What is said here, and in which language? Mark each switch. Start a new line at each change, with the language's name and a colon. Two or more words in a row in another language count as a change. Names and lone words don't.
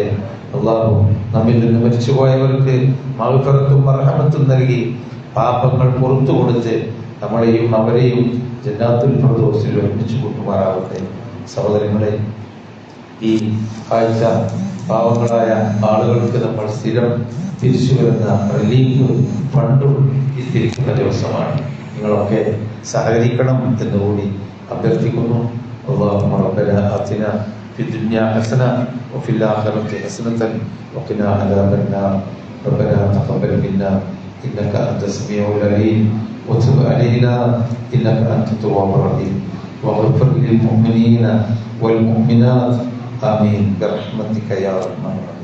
Malayalam: അള്ളാഹു നമ്മിൽ നിന്ന് മരിച്ചുപോയവർക്ക് മഗ്ഫിറത്തും മർഹമത്തും നൽകി പാപങ്ങൾ പുറത്തു കൊടുത്ത് നമ്മളെയും അവരെയും ജന്നാത്തുൽ ഫിർദൗസിൽ ഒരുമിച്ച് കൂട്ടുമാറാവട്ടെ. സഹോദരങ്ങളെ, ഈ ആഴ്ച പാവങ്ങളായ ആളുകൾക്ക് നമ്മൾ സ്ഥിരം തിരിച്ചു വരുന്ന
English: relief fund
Malayalam: എത്തിയിരിക്കുന്ന ദിവസമാണ്. നിങ്ങളൊക്കെ സഹകരിക്കണം എന്നുകൂടി അഭ്യർത്ഥിക്കുന്നു.
Arabic: اللهم ربنا آتنا في الدنيا حسنة وفي الآخرة حسنة وقنا عذاب النار. ربنا تقبل منا إنك أنت السميع العليم وتب علينا إنك أنت التواب الرحيم واغفر للمؤمنين والمؤمنات آمين برحمتك يا رحمن.